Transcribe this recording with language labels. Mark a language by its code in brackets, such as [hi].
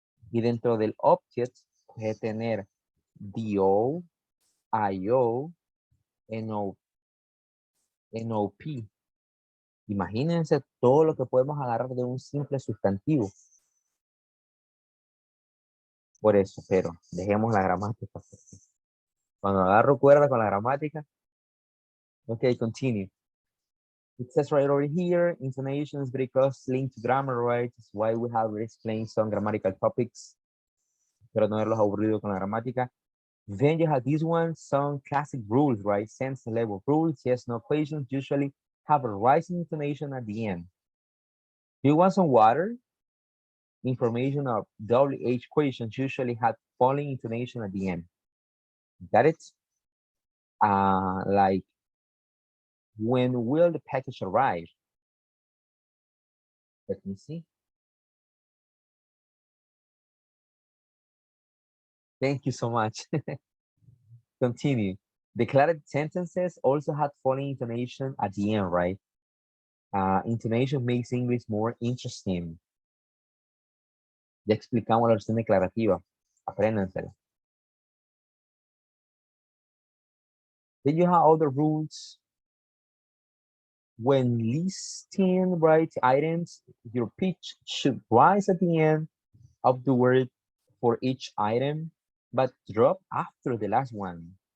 [es] Y dentro del object puede tener do, io, no, nop. Imagínense todo lo que podemos agarrar de un simple sustantivo. Por eso, pero dejemos la gramática. Cuando agarro cuerda con la gramática, ok, continue. [en] It says right over here, intonation is very closely linked to grammar, right? That's why we have explained some grammatical topics. [es] Pero no haberlos aburrido con la gramática. [en] Then you have this one, some classic rules, right? Sense level rules, yes, no questions, usually have a rising intonation at the end. Do you want some water? Information of WH questions usually have falling intonation at the end. Got it? Like, when will the package arrive? Let me see. Thank you so much. Continue. Declared sentences also have falling intonation at the end, right? Intonation makes English more interesting. [es] Ya explicamos la versión declarativa. Apréndansela. [en] Then you have other rules. When listing right items, your pitch should rise at the end of the word for each item, but drop after the last one.